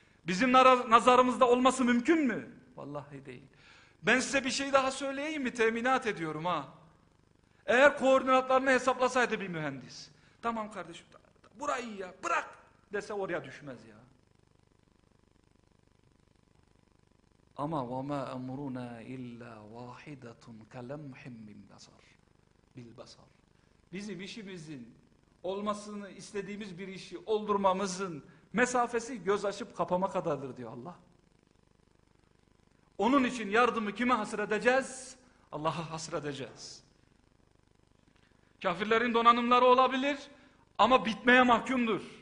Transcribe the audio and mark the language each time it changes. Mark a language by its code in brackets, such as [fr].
[tr] Bizim nazarımızda olması mümkün mü? Vallahi değil. Ben size bir şey daha söyleyeyim mi? Teminat ediyorum ha. Eğer koordinatlarını hesaplasaydı bir mühendis. Tamam kardeşim. Burayı ya bırak dese oraya düşmez ya. [ar] Ama وَمَا أَمْرُنَا اِلَّا وَاحِدَةٌ كَلَمْحٍ بِالْبَصَرِ. [tr] Bizim işimizin olmasını istediğimiz bir işi oldurmamızın mesafesi göz açıp kapama kadardır diyor Allah. Onun için yardımı kime hasır edeceğiz? Allah'a hasır edeceğiz. Kafirlerin donanımları olabilir ama bitmeye mahkumdur.